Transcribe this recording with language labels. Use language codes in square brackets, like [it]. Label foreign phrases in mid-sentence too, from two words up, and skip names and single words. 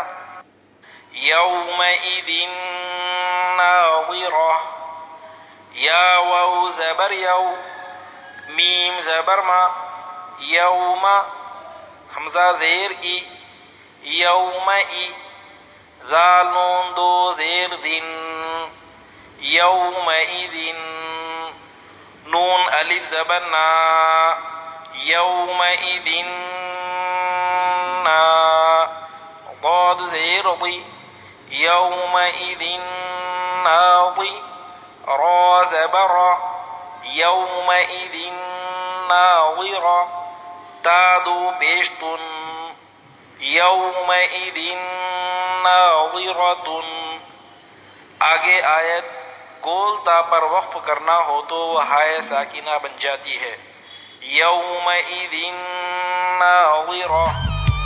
[ar] یومئذ ناظرہ [ur] یا واو زبر یو میم زبر ما یوم حمزہ زیر ای یوم ای ذال نون دو زیر دن یومئذ نون الف زبر نا یومئذ نا ضاد زیر ضی یومئذ ناضی را زبر [ar] یومئذ ناظرہ [ur] تا دو پیشتن [ar] یومئذ ناظرۃ [ur] آگے آیت گول تا پر وقف کرنا ہو تو وہ ہائے ساکنہ بن جاتی ہے [ar] یومئذ ناظرہ